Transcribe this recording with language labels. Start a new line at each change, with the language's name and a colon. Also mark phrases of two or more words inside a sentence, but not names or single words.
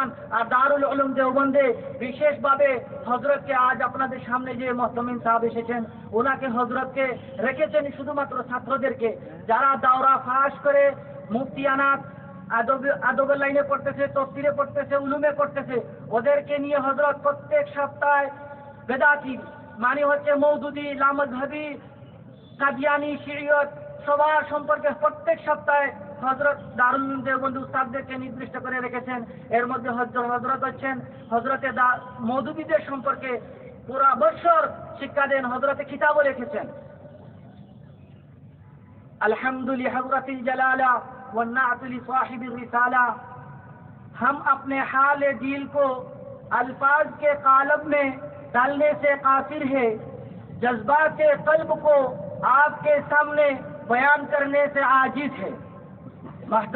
Bangla: আর দারুল উলুম দেওবন্দে বিশেষভাবে হযরতকে আজ আপনাদের সামনে যে মুহতামিম সাহেব এসেছেন, ওনাকে হযরতকে রেখেছেন শুধুমাত্র ছাত্রদেরকে, যারা দাওরা ফাঁস করে মুফতিয়ানাত আদবের লাইনে পড়তেছে, তফসিরে পড়তেছে, উলুমে পড়তেছে, ওদেরকে নিয়ে হযরত প্রত্যেক সপ্তাহে বেদাতি মানে হচ্ছে মওদুদি, লামাযহাবি, কাদিয়ানি, শিরিয়ত সবার সম্পর্কে প্রত্যেক সপ্তাহে হযরত দারুল উলুম দেওবন্দ উস্তাদদেরকে নির্দিষ্ট করে রেখেছেন। এর মধ্যে হযরত হচ্ছেন হযরতে মওদুদিদের সম্পর্কে পুরা বছর শিক্ষা দেন, হযরতে কিতাবও রেখেছেন।
Arabic: الحمدللہ حضرت الجلالہ والنعت لصاحب الرسالہ،
Urdu: ہم اپنے حال دل کو الفاظ کے قالب میں ڈالنے سے قاصر ہے، جذبات قلب کو آپ کے سامنے بیان کرنے سے عاجز ہے۔